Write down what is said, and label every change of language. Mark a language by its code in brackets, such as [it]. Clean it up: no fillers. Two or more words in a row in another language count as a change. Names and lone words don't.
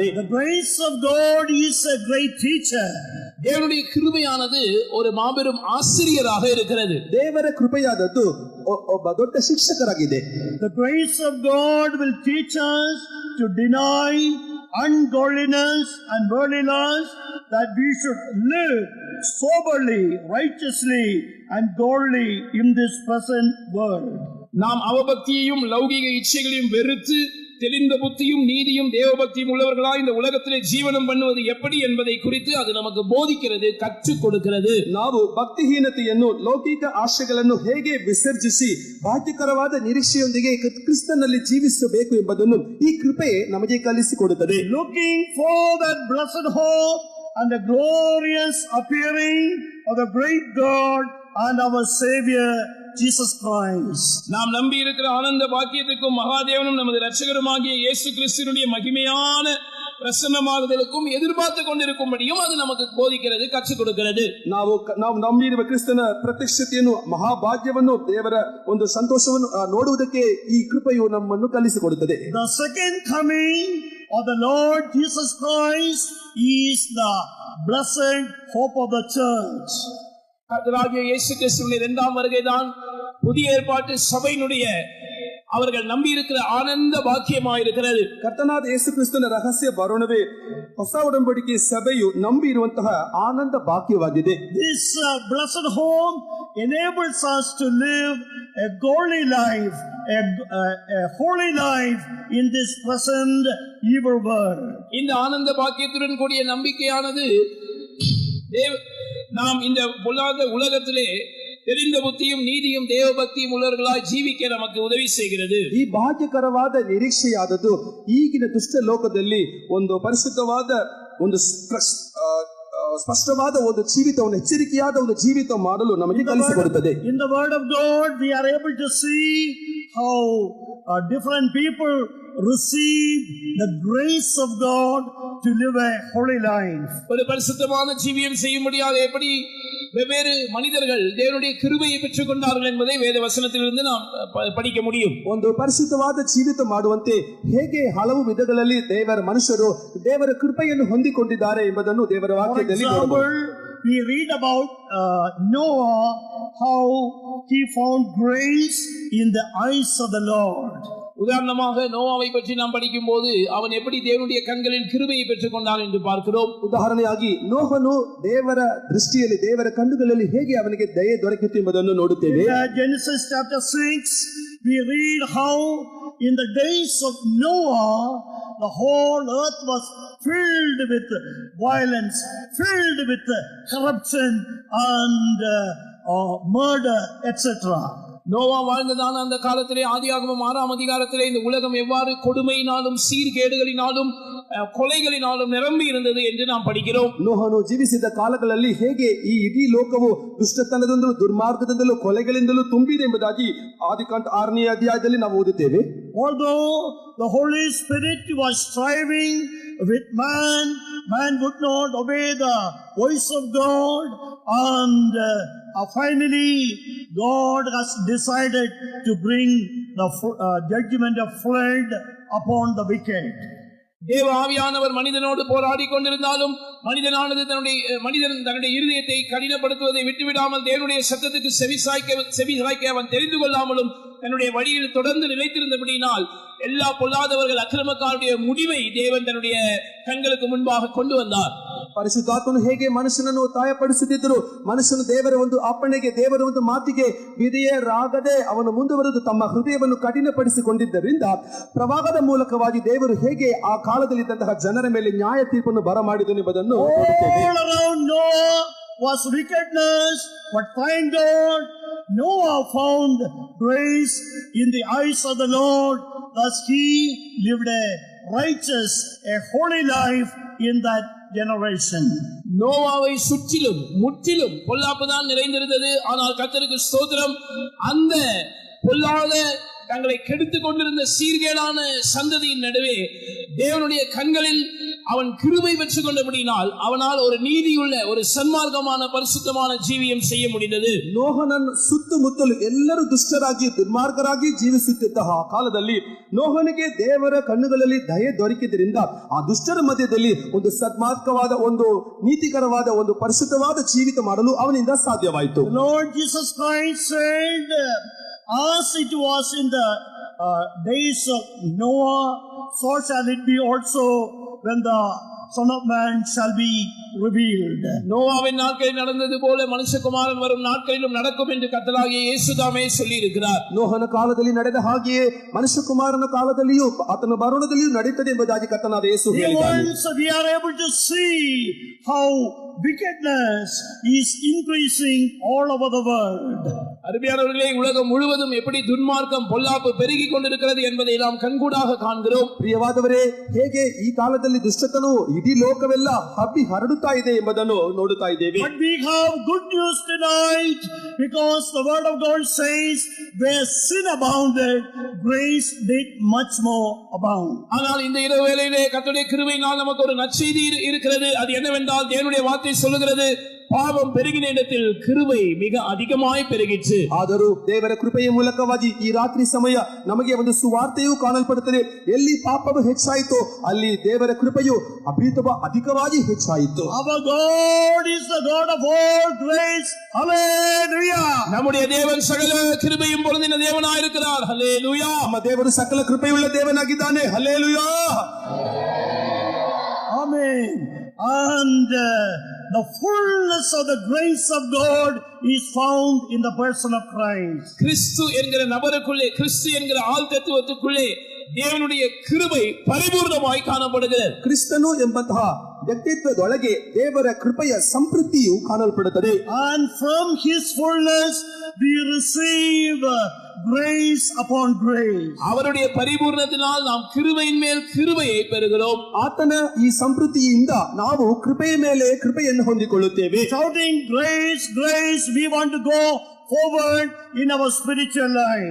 [en] The grace of God is a great teacher. [ta] தேவனுடைய கிருபையானது ஒரு மாபெரும் ஆசிரியராக இருக்கிறது. [kn] ದೇವರ ಕೃಪೆಯಾದದ್ದು ಒಬ್ಬ ದೊಡ್ಡ ಶಿಕ್ಷಕರಾಗಿದೆ. [en] The grace of God will teach us to deny ungodliness and worldly lust, that we should live soberly, righteously and godly in this present world. [ta] நாம் அவபக்தியையும் லௌகிக இச்சைகளையும் வெறுத்து தெளிந்த புத்தியும் நீதியும் தேவபக்தியும் உள்ளவர்களாய் இந்த உலகத்திலே ஜீவனம் பண்ணுவது எப்படி என்பதை குறித்து அது நமக்கு போதிக்கிறது, கற்றுக் கொடுக்கிறது. [kn] ನಾವು ಭಕ್ತಿಹೀನತೆಯನ್ನು ಲೌಕಿಕ ಆಶೆಗಳನ್ನು ಹೇಗೆ ವಿಸರ್ಜಿಸಿ ಭಾಗ್ಯಕರವಾದ ನಿರೀಕ್ಷೆಯೊಂದಿಗೆ ಕ್ರಿಸ್ತನಲ್ಲಿ ಜೀವಿಸಬೇಕು ಎಂಬುದನ್ನು ಈ ಕೃಪೆ ನಮಗೆ ಕಲಿಸಿಕೊಡುತ್ತದೆ. [en] Looking for that blessed hope and the glorious appearing of the great God and our Savior Jesus Christ. [ta] நாம் நம்பி இருக்கிற ஆனந்த பாக்கியத்துக்கும் மகாதேவனும் நமது இரட்சகருமாகிய இயேசு கிறிஸ்துவினுடைய மகிமையான பிரசன்னமாகுதலுக்கும் எதிர்பார்த்து கொண்டிருக்கும்படியும் அது நமக்கு போதிக்கிறது, கற்றுக் கொடுக்கிறது. [kn] ನಾವು ನಂಬಿರುವ ಕ್ರಿಸ್ತನ ಪ್ರತ್ಯಕ್ಷತೆಯನ್ನು ಮಹಾಭಾಗ್ಯವನ್ನು ದೇವರ ಒಂದು ಸಂತೋಷವನ್ನು ನೋಡುವುದಕ್ಕೆ ಈ ಕೃಪೆಯು ನಮ್ಮನ್ನು ಕಲಿಸಿಕೊಡುತ್ತದೆ. [en] The second coming of the Lord Jesus Christ is the blessed hope of the church. [ta] கர்த்தராகிய இயேசு கிறிஸ்துவின் 2ஆம் வருகைதான் புதிய ஏற்பாட்டு சபையினுடைய அவர்கள் நம்பி இருக்கிற ஆனந்த பாக்கியமாக இருக்கிறது. [kn] ಕರ್ತನಾದ ಯೇಸು ಕ್ರಿಸ್ತನ ರಹಸ್ಯ ಬರೋಣವೇ ಹೊಸ ಒಡಂಬಡಿಕೆ ಸಭೆಯು ನಂಬಿ ಇರುವಂತಹ ಆನಂದ ಭಾಗ್ಯವಾಗಿದೆ. [en] This blessed home enables us to live a godly life, a holy life in this present evil world. [ta] இந்த ஆனந்த பாக்கியத்துடன் கூடிய நம்பிக்கையானது நாம் இந்த பொல்லாத உலகத்திலே தெரிந்த புத்தியும் நீதியும் தேவபக்தியும் உள்ளவர்களாய் ஜீவிக்க நமக்கு உதவி செய்கிறது. [kn] ಈ ಭಾಗ್ಯಕರವಾದ ನಿರೀಕ್ಷೆಯಾದದ್ದು ಈಗಿನ ದುಷ್ಟ ಲೋಕದಲ್ಲಿ ಒಂದು ಪರಿಶುದ್ಧವಾದ ಒಂದು ಸ್ಪಷ್ಟವಾದ ಒಂದು ಜೀವಿತವನ್ನು ಎಚ್ಚರಿಕೆಯಾದ ಒಂದು ಜೀವಿತ ಮಾಡಲು ನಮಗೆ ಕಲಿಸಿಕೊಡುತ್ತದೆ. [en] In the word of God we are able to see how different people receive the grace of God to live a holy life. [ta] ஒரு பரிசுத்தமான ஜீவியம் செய்யும்படியாக எப்படி வெவ்வேறு மனிதர்கள் தேவனுடைய கிருபையை பெற்றுக் கொண்டார்கள் என்பதை வேத வசனத்திலிருந்து நாம் படிக்க முடியும். [kn] ಒಂದು ಪರಿಶುದ್ಧವಾದ ಜೀವಿತ ಮಾಡುವಂತೆ ಹೇಗೆ ಹಲವು ವಿಧಗಳಲ್ಲಿ ದೇವರ ಮನುಷ್ಯರು ದೇವರ ಕೃಪೆಯನ್ನು ಹೊಂದಿಕೊಂಡಿದ್ದಾರೆ ಎಂಬುದನ್ನು ದೇವರ ವಾಕ್ಯದಲ್ಲಿ ನೋಡಬಹುದು. [en] We read about Noah, how he found grace in the eyes of the Lord. [ta] உதாரணமாக நோவாவை பற்றி நாம் படிக்கும் போது அவன் எப்படி தேவனுடைய கண்களில் கிருபையை பெற்றுக் கொண்டான் என்று பார்க்கிறோம். [kn] ಉದಾಹರಣೆಯಾಗಿ ನೋಹನು ದೇವರ ದೃಷ್ಟಿಯಲ್ಲಿ ದೇವರ ಕಣ್ಣುಗಳಲ್ಲಿ ಹೇಗೆ ಅವನಿಗೆ ದಯೆ ದೊರಕಿತು ಎಂಬುದನ್ನು ನೋಡುತ್ತೇವೆ. [en] Genesis chapter 6 we read how in the days of Noah the whole earth was filled with violence, filled with corruption and murder, etc. [ta] நோவா வாழ்ந்ததான அந்த காலத்திலே ஆதியாகமம் 6ஆம் அதிகாரத்திலே இந்த உலகம் எவ்வாறு கொடுமையினாலும் சீர்கேடுகளினாலும் கொலைகளினாலும் நிரம்பி இருந்தது என்று நாம் படிக்கிறோம். [kn] ನೋಹನು ಜೀವಿಸಿದ ಕಾಲಗಳಲ್ಲಿ ಹೇಗೆ ಈ ಇಡೀ ಲೋಕವು ದುಷ್ಟತನದಿಂದಲೂ ದುರ್ಮಾರ್ಗದಿಂದಲೂ ಕೊಲೆಗಳಿಂದಲೂ ತುಂಬಿದೆ ಎಂಬುದಾಗಿ ಆದಿಕಾಂಡ 6ನೇ ಅಧ್ಯಾಯದಲ್ಲಿ ನಾವು ಓದುತ್ತೇವೆ. [en] Although the Holy Spirit was striving with man would not obey the voice of God, and finally God has decided to bring the judgment of flood upon the wicked. [ta] தேவ ஆவியானவர் மனிதனோடு போராடி கொண்டிருந்தாலும் மனிதனானது தன்னுடைய இருதயத்தை கடினப்படுத்துவதை விட்டுவிடாமல் தேவனுடைய சத்தத்துக்கு செவிசாய்க்க அவன் தெரிந்து கொள்ளாமலும் தன்னுடைய வழியில் தொடர்ந்து நிலைத்திருந்தபடியினால் எல்லா பொல்லாதவர்கள் அக்கிரமக்காரருடைய முடிவை தேவன் தன்னுடைய கண்களுக்கு முன்பாக கொண்டு வந்தார். [kn] ಪರಿಶುದ್ಧಾತ್ಮನು ಹೇಗೆ ಮನುಷ್ಯನನ್ನು ತಾಯಪಡಿಸುತ್ತಿದ್ದರು, ಮನುಷ್ಯನು ದೇವರ ಒಂದು ಅಪ್ಪಣೆಗೆ ದೇವರ ಒಂದು ಮಾತಿಗೆ ವಿಧೇಯರಾಗದೆ ಅವನು ಮುಂದುವರೆದು ತಮ್ಮ ಹೃದಯವನ್ನು ಕಠಿಣಪಡಿಸಿಕೊಂಡಿದ್ದರಿಂದ ಪ್ರವಾಹದ ಮೂಲಕವಾಗಿ ದೇವರು ಹೇಗೆ ಆ ಕಾಲದಲ್ಲಿದ್ದಂತಹ ಜನರ ಮೇಲೆ ನ್ಯಾಯ ತೀರ್ಪನ್ನು ಬರಮಾಡಿದನು ಎಂಬುದನ್ನು [en] was wickedness, but thank God Noah found grace in the eyes of the Lord. Thus he lived a righteous, a holy life in that generation. [ta] நோவாவை சுற்றிலும் முற்றிலும் பொல்லாப்புதான் நிறைந்திருந்தது. ஆனால் கர்த்தருக்கு ஸ்தோத்திரம், அந்த பொல்லாத தங்களை கெடுத்துக் கொண்டிருந்த சீர்கேடான சந்ததியின் நடுவே தேவனுடைய கண்களில் அவன் கிருபை பெற்றுக் கொண்டபடினால் அவனால் ஒரு நீதியுள்ள ஒரு சன்மார்க்கமான பரிசுத்தமான ಜೀವಿயம் செய்ய முடிந்தது. [kn] ನೋಹನನ್ನು ಸುತ್ತಮುತ್ತಲು ಎಲ್ಲರೂ ದುಷ್ಟರಾಗಿ ದುರ್ಮಾರ್ಗರಾಗಿ ಜೀವಿಸುತ್ತಿದ್ದ ಆ ಕಾಲದಲ್ಲಿ ನೋಹನಿಗೆ ದೇವರ ಕಣ್ಣುಗಳಲ್ಲಿ ದಯೆ ದೊರಕಿದ್ದರಿಂದ ಆ ದುಷ್ಟರ ಮಧ್ಯದಲ್ಲಿ ಒಂದು ಸನ್ಮಾರ್ಗವಾದ ಒಂದು ನೀತಿಕರವಾದ ಒಂದು ಪರಿಶುದ್ಧವಾದ ಜೀವಿತ ಮಾಡಲು ಅವನಿಂದ ಸಾಧ್ಯವಾಯಿತು. [en] Lord Jesus Christ said, as it was in the days of Noah, so shall it be also when the Son of Man shall be revealed. [ta] நோவாவின் நாட்களில் நடந்தது போல மனுஷகுமாரன் வரும் நாட்களிலும் நடக்கும் என்று கர்த்தராகிய இயேசு தாமே சொல்லி இருக்கிறார். [kn] ನೋಹನ ಕಾಲದಲ್ಲಿ ನಡೆದ ಹಾಗೆಯೇ ಮನುಷ್ಯಕುಮಾರನ ಕಾಲದಲ್ಲಿಯೂ ಆತನ ಬರುಣದಲ್ಲಿಯೂ ನಡೆಯುತ್ತದೆ ಎಂಬುದಾಗಿ ಕರ್ತನಾದ ಯೇಸು ಹೇಳಿದ್ದಾನೆ. [en] Once we are able to see how wickedness is increasing all over the world. [ta] அருமையானவர்களே, உலகம் முழுவதும் எப்படி துன்மார்க்கம் பொல்லாப்பு பெருகிக் கொண்டிருக்கிறது என்பதை நாம் கண்கூடாக காண்கிறோம். [kn] ಪ್ರಿಯವಾದವರೇ, ಹೇಗೆ ಈ ಕಾಲದಲ್ಲಿ ದುಷ್ಟತನವು ಇಡೀ ಲೋಕವೆಲ್ಲ ಹಬ್ಬಿ ಹರಡುತ್ತಾ ಇದೆ ಎಂಬುದನ್ನು ನೋಡುತ್ತಾ ಇದ್ದೇವೆ. [en] But we have good news tonight, because the word of God says, where sin abounded, grace did much more abound. [ta] ஆனால் இந்த இரவு வேளையிலே கர்த்தருடைய கிருபையினால் நமக்கு ஒரு நற்செய்தி இருக்கிறது. அது என்னவென்றால் தேவனுடைய வார்த்தை சொல்லுகிறது, ಪಾಪಂ பெருகின இடத்தில் கிருபை மிக அதிகமாய் பெருகிச்சு. [kn] ಆದರೂ ದೇವರ ಕೃಪೆಯ ಮೂಲಕವಾಗಿ ಈ ರಾತ್ರಿ ಸಮಯ ನಮಗೆ ಒಂದು ಸುವಾರ್ತೆಯೂ ಕಾಣಲ್ಪಡುತ್ತದೆ. ಎಲ್ಲಿ ಪಾಪವು ಹೆಚ್ಚಾಯಿತು ಅಲ್ಲಿ ದೇವರ ಕೃಪೆಯು ಅಧಿಕವಾಗಿ ಹೆಚ್ಚಾಯಿತು. [en] Our God is the God of all grace. Hallelujah. [ta] நம்முடைய தேவன் சகல கிருபையும் பொருந்தின தேவனாய் இருக்கிறார். ஹல்லேலூயா. [kn] ನಮ್ಮ ದೇವರು ಸಕಲ ಕೃಪೆಯುಳ್ಳ ದೇವನಾಗಿದ್ದಾನೆ. ಹಲ್ಲೇಲೂಯಾ. [en] Amen. Amen. And the fullness of the grace of God is found in the person of Christ. கிறிஸ்து என்கிற நபருக்குள்ளே, கிறிஸ்து என்கிற ஆள் தத்துவத்துக்குள்ளே தேவனுடைய கிருபை பரிபூர்ணமாய் காணப்படுகிறது. ಕ್ರಿಸ್ತನು ಎಂಬಂತಹ ವ್ಯಕ್ತಿತ್ವದೊಳಗೆ ದೇವರ ಕೃಪೆಯ ಸಂಪೃದ್ಧಿಯು ಕಾಣಲ್ಪಡುತ್ತದೆ. And from his fullness we receive grace upon grace. அவருடைய பரிபூர்ணத்தினால் நாம் கிருபையின் மேல் கிருபையை பெறுகிறோம். ಆತನ ಈ ಸಂಪೃದ್ಧಿಯಿಂದ ನಾವು ಕೃಪೆಯ ಮೇಲೆ ಕೃಪೆಯನ್ನು ಹೊಂದಿಕೊಳ್ಳುತ್ತೇವೆ. Shouting grace, grace, we want to go forward in our spiritual life.